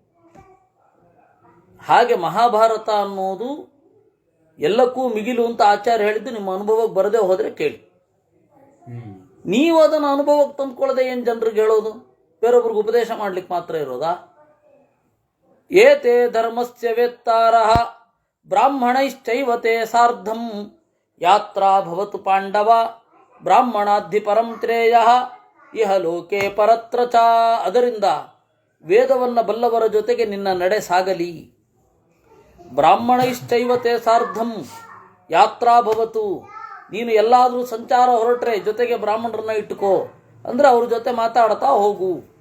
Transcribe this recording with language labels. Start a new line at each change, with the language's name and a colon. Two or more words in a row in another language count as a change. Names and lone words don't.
Kannada: ಹಾಗೆ ಮಹಾಭಾರತ ಅನ್ನೋದು ಎಲ್ಲಕ್ಕೂ ಮಿಗಿಲು ಅಂತ ಆಚಾರ್ಯ ಹೇಳಿದ್ದು ನಿಮ್ಮ ಅನುಭವಕ್ಕೆ ಬರದೇ ಹೋದರೆ ಕೇಳಿ. ನೀವು ಅದನ್ನು ಅನುಭವಕ್ಕೆ ತಂದ್ಕೊಳ್ಳದೆ ಏನು ಜನರಿಗೆ ಹೇಳೋದು? ಬೇರೊಬ್ರಿಗೆ ಉಪದೇಶ ಮಾಡ್ಲಿಕ್ಕೆ ಮಾತ್ರ ಇರೋದಾ?
Sanskrit: ಏತೇ ಧರ್ಮಸ್ಯ ವೇತ್ತಾರಃ ಬ್ರಾಹ್ಮಣೈಶ್ಚೈವತೆ ಸಾರ್ಧಂ ಯಾತ್ರಾ ಭವತು ಪಾಂಡವ ಬ್ರಾಹ್ಮಣಾಧಿ ಪರಂ ತ್ರೇಯಃ ಇಹ ಲೋಕೆ ಪರತ್ರ ಚ.
Kannada: ಅದರಿಂದ ವೇದವನ್ನು ಬಲ್ಲವರ ಜೊತೆಗೆ ನಿನ್ನ ನಡೆ ಸಾಗಲಿ.
Sanskrit: ಬ್ರಾಹ್ಮಣೈಶ್ಚೈವತೆ ಸಾರ್ಧಂ ಯಾತ್ರಾ ಭವತು.
Kannada: ನೀನು ಎಲ್ಲಾದರೂ ಸಂಚಾರ ಹೊರಟ್ರೆ ಜೊತೆಗೆ ಬ್ರಾಹ್ಮಣರನ್ನ ಇಟ್ಟುಕೋ, ಅಂದರೆ ಅವ್ರ ಜೊತೆ ಮಾತಾಡ್ತಾ ಹೋಗು.